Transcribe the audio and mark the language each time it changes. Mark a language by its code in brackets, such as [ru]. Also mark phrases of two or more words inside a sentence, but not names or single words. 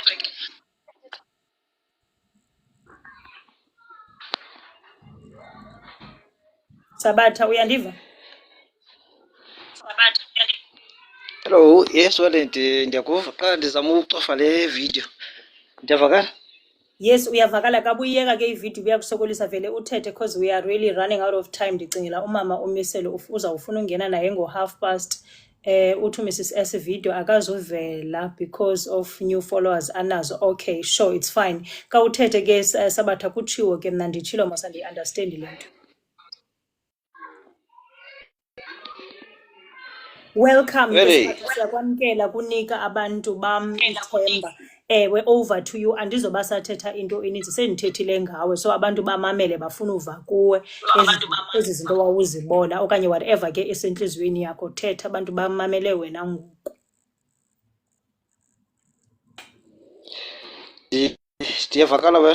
[xh] Sabatha, uyandiva? [en] Hello, yes, [xh] ndiyakuva xa ndizama ukucofa le video. Ndiyavakala? Yes, uyavakala. Ka buyiyeka ke ividiyo kuyakusokolisa vele uthethe [en] because we are really running out of time. [xh] Ndicingela umama umiselo uzawufuna ungena naye ngo-past. Uthi Mrs S video akazuvela [en] because of new followers [xh] anazo. [en] Okay, sure, it's fine. [xh] Ka uthethe ke Sabatha kutshiwo ke mna nditshilo mos andiyi-understandi le nto. Welcome, siyakwamkela kunika abantu bam ithemba. Ewe, [en] over to you. [xh] Andizoba sathetha into eninzi, sendithethile ngawe, so abantu bamamele bafuna uva kuwe ezi zinto wawuzibona okanye whatever ke esentliziyweni yakho. Thetha, abantu bamamele wena ngoku. Ndiyavakala wena?